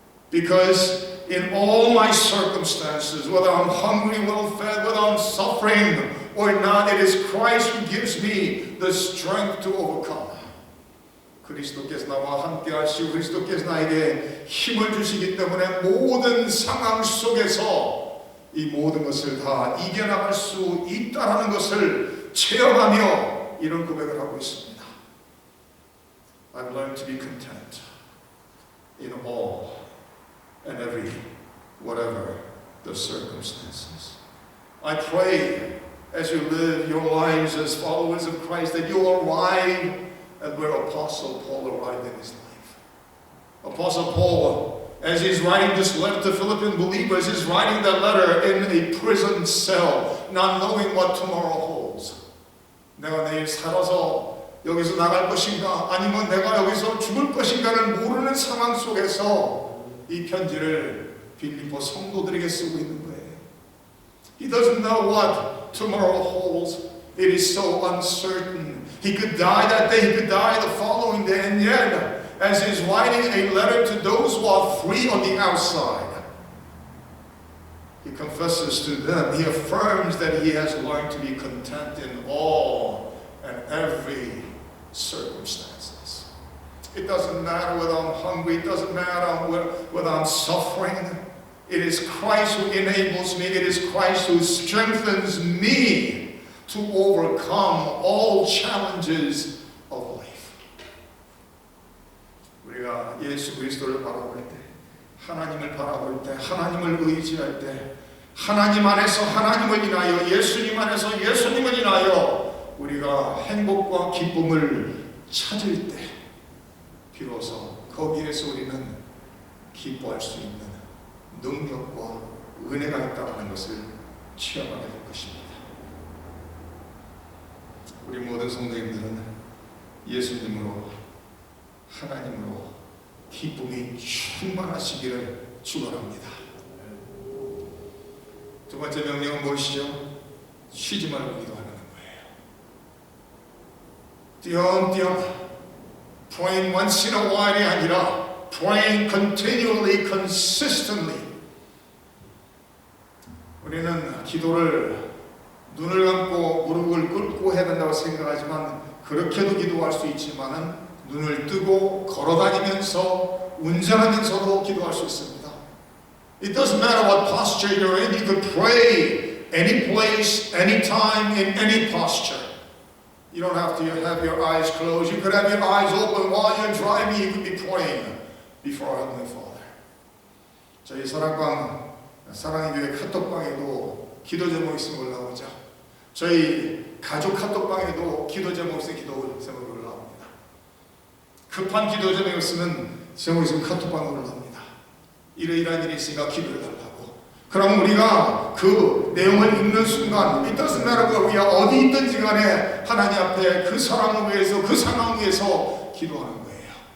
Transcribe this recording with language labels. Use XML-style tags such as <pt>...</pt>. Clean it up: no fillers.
<en>Because in all my circumstances, whether I'm hungry, well-fed, whether I'm suffering or not, it is Christ who gives me the strength to overcome.</en> <ko>그리스도께서 나와 함께 하시고 그리스도께서 나에게 힘을 주시기 때문에 모든 상황 속에서 이 모든 것을 다 이겨나갈 수 있다는 것을 체험하며 이런 고백을 하고 있습니다.</ko> <en>I've learned to be content in all and every, whatever the circumstances. I pray as you live your lives as followers of Christ that you'll arrive at where Apostle Paul arrived in his life. Apostle Paul, as he's writing this letter to Philippian believers, is writing that letter in a prison cell, not knowing what tomorrow holds.</en> <ko>내가 내일 살아서 여기서 나갈 것인가, 아니면 내가 여기서 죽을 것인가를 모르는 상황 속에서 이 편지를 빌립보 성도들에게 쓰고 있는 거예요.</ko> <en>He doesn't know what tomorrow holds. It is so uncertain. He could die that day, he could die the following day, and yet, as he's writing a letter to those who are free on the outside, he confesses to them, he affirms that he has learned to be content in all and every circumstances. It doesn't matter whether I'm hungry, it doesn't matter whether I'm suffering. It is Christ who enables me, it is Christ who strengthens me to overcome all challenges of life.</en> <ko>우리가 예수 그리스도를 바라볼 때, 하나님을 바라볼 때, 하나님을 의지할 때, 하나님 안에서 하나님을 인하여, 예수님 안에서 예수님을 인하여 우리가 행복과 기쁨을 찾을 때 비로소 거기에서 우리는 기뻐할 수 있는 능력과 은혜가 있다는 것을 체험하게 될 것입니다. 우리 모든 성도님들은 예수님으로, 하나님으로 기쁨이 충만하시기를 축원합니다. 두 번째 명령은 무엇이죠? 쉬지 말고 기도하는 거예요. 띄엄띄엄</ko> <en>praying once in a while</en> <ko>이 아니라</ko> <en>praying continually, consistently.</en> <ko>우리는 기도를 눈을 감고 무릎을 꿇고 해야 된다고 생각하지만 그렇게도 기도할 수 있지만은 눈을 뜨고 걸어다니면서 운전하면서도 기도할 수 있습니다.</ko> <en>It doesn't matter what posture you're in. You could pray any place, any time, in any posture. You don't have to have your eyes closed. You could have your eyes open while you're driving. You could be praying before our Heavenly Father.</en> <ko>저희 사랑의 교회 카톡방에도 기도 제목 있으면 올라오죠. 저희 가족 카톡방에도 기도 제목 있으면 기도 제목이 올라옵니다. 급한 기도 제목 있으면 제목 있으면 카톡방에 올라옵니다. 이러이러한 일이 있으니까 기도해달라고. 그럼 우리가 그 내용을 읽는 순간</ko> <en>It doesn't matter</en> <ko>우리가 어디 있든지 간에 하나님 앞에 그 사람을 위해서, 그 상황을 위해서 기도하는 거예요.</ko>